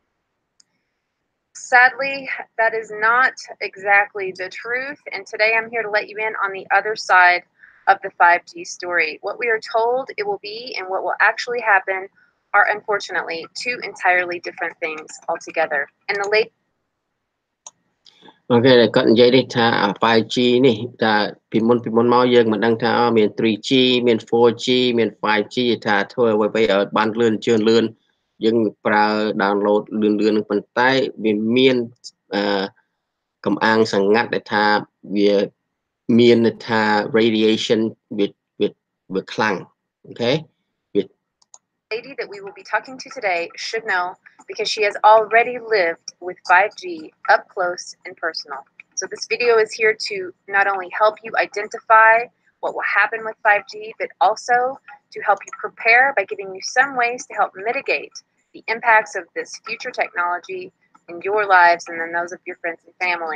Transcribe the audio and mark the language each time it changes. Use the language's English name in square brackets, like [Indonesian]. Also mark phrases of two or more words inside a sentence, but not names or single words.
[English] Sadly, that is not exactly the truth, and today I'm here to let you in on the other side of the 5G story. What we are told it will be and what will actually happen are unfortunately two entirely different things altogether. And the late [Khmer] អូខេគាត់និយាយនេះថា 5G នេះថាពីមុនមកយើងមិនដឹងថាមាន 3G មាន 4G មាន 5G ថាធ្វើអ្វីឲ្យបានលឿនយើងប្រើ download លឿននឹងប៉ុន្តែវាមានកំអាងសង្ងាត់ដែលថាវាមានថា radiation វាខ្លាំងអូខេ [English] lady that we will be talking to today should know because she has already lived with 5G up close and personal. So this video is here to not only help you identify what will happen with 5G, but also to help you prepare by giving you some ways to help mitigate the impacts of this future technology in your lives and then those of your friends and family.